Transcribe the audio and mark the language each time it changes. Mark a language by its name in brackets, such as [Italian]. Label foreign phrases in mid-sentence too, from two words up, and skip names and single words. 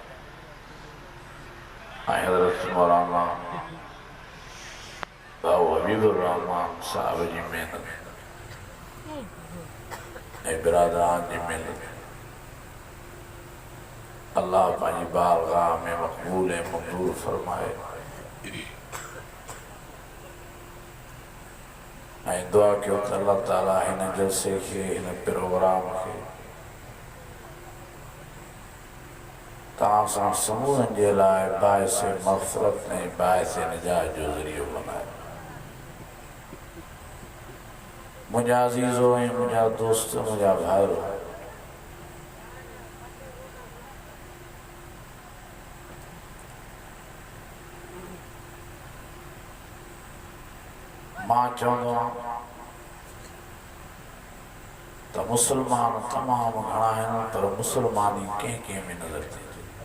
[Sindhi] حضرت مولانا باو حبیب الرحمن صاحب جی محنت برادران جی محنت اللہ پانجی بارگاہ میں مقبول منظور فرمائے. ऐं दुआ कयो त अल्लाह ताला हिन जलसे खे हिन प्रोग्राम खे तव्हां सां समूहनि जे लाइ बाइस मग़फ़िरत ऐं बाइस निजात जो ज़रियो बनाए। मुंहिंजा अज़ीज़ो ऐं मुंहिंजा दोस्त मुंहिंजा भाइरो मां चवंदो आहियां त मुस्लमान तमामु घणा आहिनि पर मुस्लमानी कंहिं कंहिं में नज़र थी अचे।